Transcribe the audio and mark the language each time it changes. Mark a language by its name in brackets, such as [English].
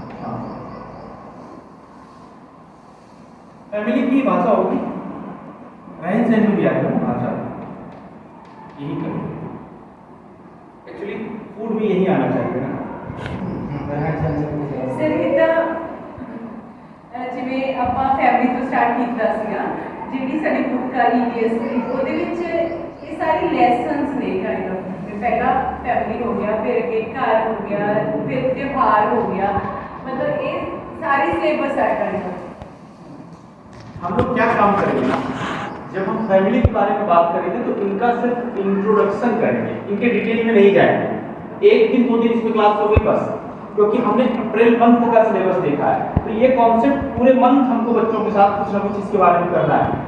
[Hindi] हाँ, फैमिली की भाषा होगी, रहन सहन में भी आएगा ना भाषा, यही करेंगे। एक्चुअली फूड भी यही आना चाहिए ना। [Punjabi] ਸਰ ਇਹਦਾ ਜਿਵੇਂ ਆਪਾਂ ਫੈਮਿਲੀ ਤੋਂ ਸਟਾਰਟ ਕੀਤਾ ਸੀਗਾ, ਜਿਹੜੀ ਸਾਡੀ ਬੁੱਕ ਆ EVS ਦੀ, ਉਹਦੇ ਵਿੱਚ ਇਹ ਸਾਰੀ ਲੈਸਨਸ ਨੇ ਕਾਈਂਡ ਆਫ। ਪਹਿਲਾ ਫੈਮਿਲੀ ਹੋ ਗਿਆ, ਫਿਰ ਅੱਗੇ ਘਰ ਹੋ ਗਿਆ, ਫਿਰ ਤਿਉਹਾਰ ਹੋ ਗਿਆ, [Hindi] मतलब ये सारी सिलेबस है काइंड ऑफ। हम लोग क्या काम करेंगे ना, जब हम फैमिली के बारे में बात करेंगे तो इनका सिर्फ इंट्रोडक्शन करेंगे, इनके डिटेल में नहीं जाएंगे। एक दिन 2 दिन इसमें क्लास हो गई बस, क्योंकि हमने अप्रैल मंथ का सिलेबस देखा है, तो ये कॉन्सेप्ट पूरे मंथ हमको बच्चों के साथ कुछ ना कुछ इसके बारे में करना है।